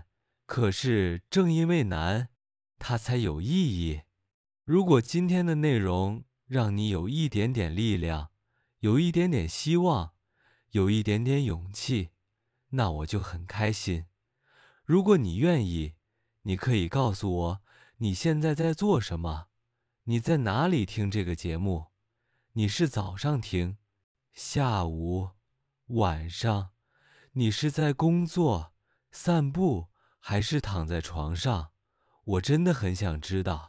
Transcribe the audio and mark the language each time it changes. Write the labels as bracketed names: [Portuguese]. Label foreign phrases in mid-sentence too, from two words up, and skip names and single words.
[Chinese] 可是正因為難，它才有意義。如果今天的內容讓你有一點點力量，有一點點希望，有一點點勇氣，那我就很開心。如果你願意，你可以告訴我你現在在做什麼，你在哪裡聽這個節目？你是早上聽，下午，晚上？你是在工作、散步，還是躺在床上？我真的很想知道。